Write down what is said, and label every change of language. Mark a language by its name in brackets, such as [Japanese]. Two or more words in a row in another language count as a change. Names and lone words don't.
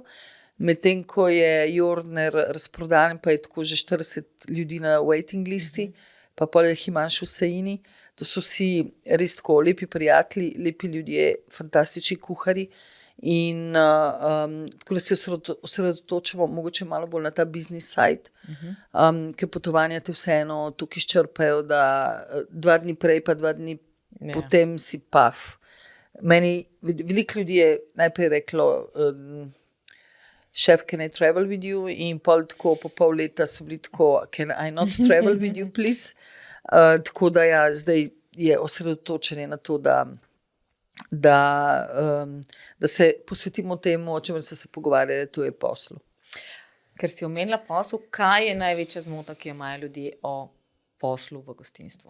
[Slovenian] Medtem ko je Jordner razprodan, pa je tako že 40 ljudi na waiting listi, pa pol je Himanšu Saini. To so vsi res tako lepi prijatelji, lepi ljudje, fantastični kuhari. In tako da se osredotočamo mogoče malo bolj na ta [English] business side, [Slovenian] ker potovanja te vseeno tukaj izčrpajo, da 2 dni prej, pa 2 dni potem si paf. Meni veliko ljudi je najprej reklo, [English] chef, can I travel with you? [Slovenian] In pol tako po pol leta so bili tako, [English] can I not travel with you, please? [Slovenian] Tako da ja, zdaj je osredotočenje na to, da se posvetimo temu, o čemer so se pogovarjali, to je poslu. Ker si omenila poslu, kaj je največja zmota, ki jo imajo ljudje o poslu v gostinstvu?